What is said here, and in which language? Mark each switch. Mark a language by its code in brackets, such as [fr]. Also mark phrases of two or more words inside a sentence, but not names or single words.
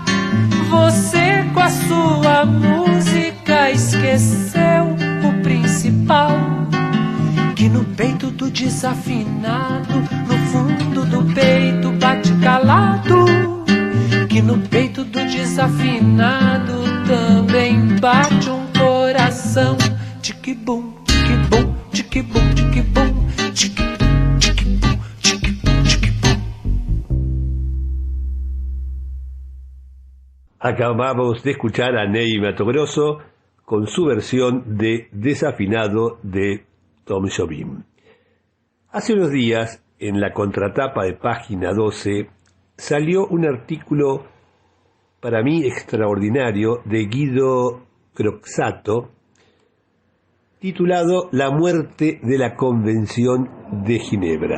[pt] Você com a sua música esqueceu o principal, que no peito do desafinado, no fundo do peito bate calado, que no peito do desafinado também bate um coração. Tique-bum, tique-bum, tique-bum, tique-bum, tique-bum. [es] Acabamos de escuchar a Ney Matogrosso con su versión de Desafinado de Tom Jobim. Hace unos días, en la contratapa de Página 12, salió un artículo para mí extraordinario de Guido Croxatto, titulado La muerte de la Convención de Ginebra.